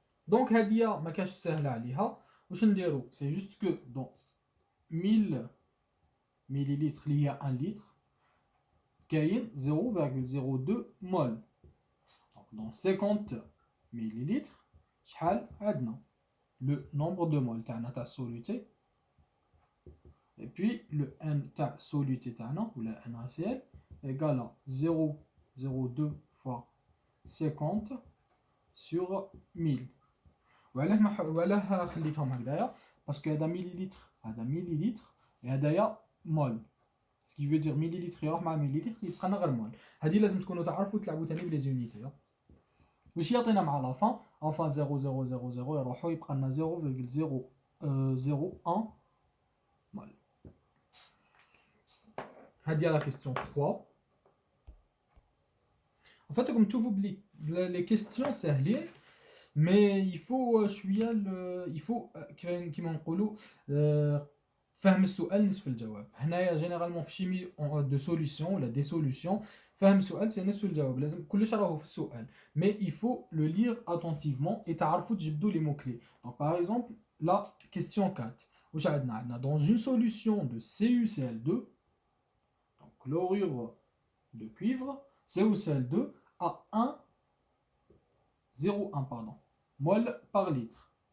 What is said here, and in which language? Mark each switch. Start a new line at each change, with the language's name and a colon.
Arabic: Donc, هادية ما كاش سهلة عليها. واش نديرو؟
French: c'est juste que dans 1000 millilitres il y a 1 litre كاين 0,02 mol. donc dans 50 millilitres
Arabic: شحال عندنا
French: le nombre de moles
Arabic: تاعنا تاع
French: soluté et puis le N تاع soluté تاعنا ou la NaCl égale à 0,02 fois 50 sur 1000.
Arabic: وعلاه خليتهم هكذايا باسكو هذا مليليتر وهذايا مول.
French: ce qui veut dire
Arabic: مليليتر يروح مع مليليتر يبقى لنا غير مول. هذه لازم تكونوا تعرفوا تلعبوا ثاني بلي زونيتي. واش يعطينا مع لا فان enfin 0,000 يروحوا يبقى لنا 0,001 مول. هذه لا كيستيون 3.
French: en fait comme
Arabic: تشوفوا بلي les questions ساهلين
French: mais il faut
Arabic: شويه il faut كيما نقولوا فهم السؤال نصف الجواب. هنايا جينيرالمون في شيمي دو سوليوشن ولا دي سوليوشن فهم السؤال سي نصف الجواب. لازم كلش راهو في السؤال
French: mais il faut le lire attentivement et
Arabic: تعرفوا تجبدوا
French: les mots clés. donc par exemple la question 4
Arabic: واش عندنا
French: dans une solution de CuCl2 donc chlorure de cuivre CuCl2 à 0,1 pardon mol par litre.